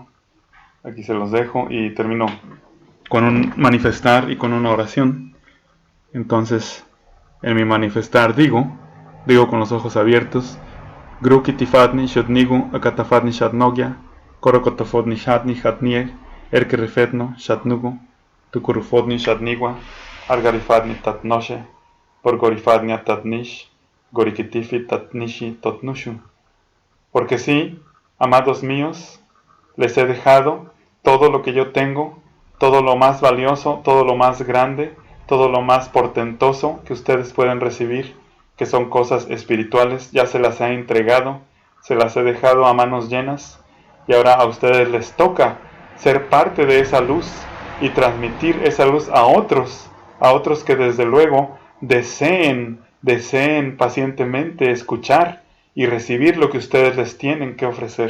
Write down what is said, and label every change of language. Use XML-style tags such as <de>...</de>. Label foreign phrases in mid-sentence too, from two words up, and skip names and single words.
<es>Aquí se los dejo y termino con un manifestar y con una oración. Entonces, en mi manifestar digo con los ojos abiertos, Grukitifatni Shotnigu Akatafatni Shatnogya, Korokotofotni Shatni Hatnie, Erkerefetno Shatnugu, Tukurufotni Shatnigua, Argarifatni Tatnoshe, Porgorifatnia Tatnish, Gorikitifi Tatnishi Totnushu. Porque sí, amados míos, les he dejado todo lo que yo tengo, todo lo más valioso, todo lo más grande, todo lo más portentoso que ustedes pueden recibir, que son cosas espirituales, ya se las he entregado, se las he dejado a manos llenas, y ahora a ustedes les toca ser parte de esa luz y transmitir esa luz a otros que desde luego deseen pacientemente escuchar y recibir lo que ustedes les tienen que ofrecer.</es>